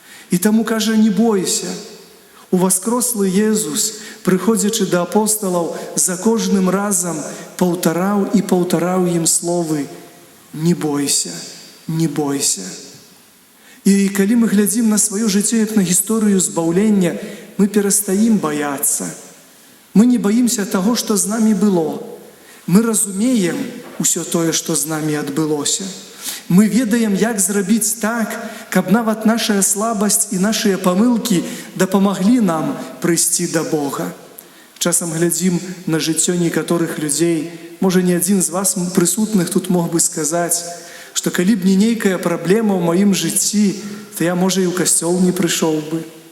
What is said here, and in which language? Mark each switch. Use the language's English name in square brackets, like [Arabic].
[Belarusian] І таму кажа, не бойся. Уваскрослы Езус, прыходзячы да апосталаў, за кожным разам паўтараў і паўтараў ім словы «Не бойся, не бойся». І калі мы глядзім на сваё жыццё як на гісторыю збаўлення, мы перастаім баяцца. [Russian] Мы не боимся того, что з намі было. [Belarusian] Мы разумеем усё тое, што з намі адбылося. Мы ведаем, як зрабіць так, каб нават наша слабасць і нашыя памылкі дапамаглі нам прыйсці да Бога. Часам глядзім на жыццё некаторых людзей. Можа, ні адзін з вас прысутных тут мог бы сказаць, што калі б не нейкая праблема ў маім жыцці, то я, можа, і ў касцёл не прыйшоў бы.